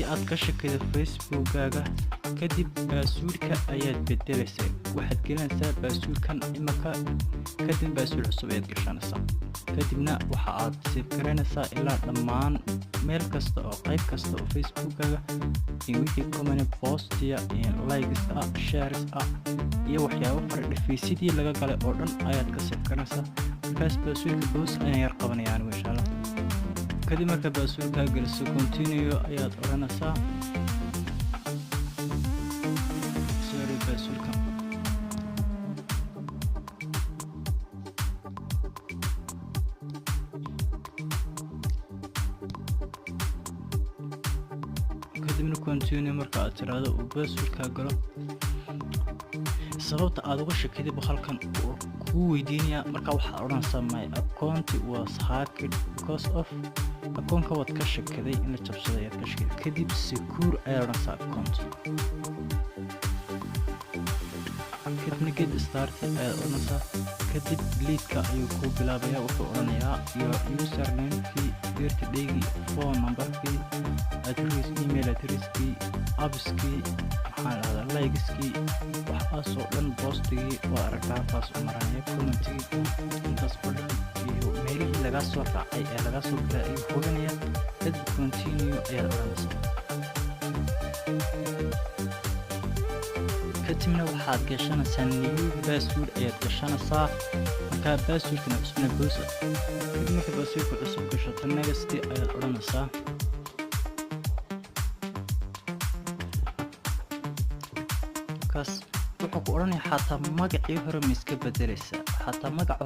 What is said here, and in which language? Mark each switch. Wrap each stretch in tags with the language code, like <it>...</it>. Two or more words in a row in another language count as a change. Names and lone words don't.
<so>aad ka shakida Facebook-gaaga kadib password-ka ayaad bedelaysaa waxaad gelinaysaa password-kan imaka kadib password cusub ayaad gashanaysaa kadibna waxa aad save garanaysaa ilaa dhammaan meel kasta oo qayb kasta oo Facebook-gaaga in wixii</so> <en>comment post</en> <so>iyo</so> <en>likes shares</en> <so>iyo waxyaabo fara dhafaysidii laga galay oo dhan ayaad ka save garanaysaa markaas password-ka boos ayaan yar qabanayaan</so> <ar>إن شاء الله</ar> <so>kadib marka password-ka geliso continue ayaad oranaysaa password-ka kadibna continue marka aad tiraahdo uu password-ka galo sababta aad uga shakiday halkan ku weydiinaya marka waxa oranaysaa</so> <en>my account was hacked because of</en> <so>account-ka wad ka shakiday in la jabsaday aad ka shakiday kadib secure ayaa oranaysaa account kadibna</so> <en>get started</en> <so>ayaa oranaysaa kadib delete-ka ayuu ku bilaabayaa wuxuu oranayaa</so> <en>your username-kii</en> <so>birthday-gii</so> <en>phone number-kii</en> <so>address</so> <en>email address-kii</en> <so>apps-kii likes-kii waxaasoo dhan post-gii waa aragtaa taas u maranaya comment-gii intaas oo dhan iyo meelihii laga soo raacay ee laga soo galay ayuu hubinaya kadib continue ayaad oranaysaa kadibna waxaad gashanaysaa</so> <en>new password</en> <so>ayaad gashanaysaa markaa password-kana cusubna boosa kadib marka password-ka cusub gashato next ayaad oranaysaa wuxuu ku oranayaa xataa magacii hore ma iska bedelaysaa xataa magaca</so>